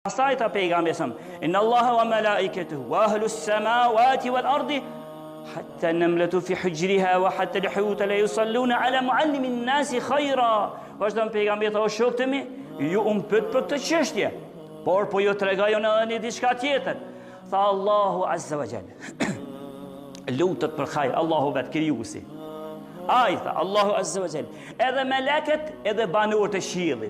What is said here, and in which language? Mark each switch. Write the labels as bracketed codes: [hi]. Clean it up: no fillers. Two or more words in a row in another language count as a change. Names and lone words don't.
[sq] Pastaj ta pejgamberi sa [ar] إن الله وملائكته وأهل السماوات والأرض حتى النملة في جحرها وحتى الحوت ليصلون على معلم الناس الخير. [sq] Vazhdon pejgamberi o shoktemi, ju pyet për këtë çështje, por po ju tregoj në diçka tjetër. Tha Allahu [ar] عز وجل. [sq] Lutet për hajr, Allahu vet krijuesi. Ai tha Allahu [ar] عز وجل, [sq] edhe meleket edhe banorët e qiellit.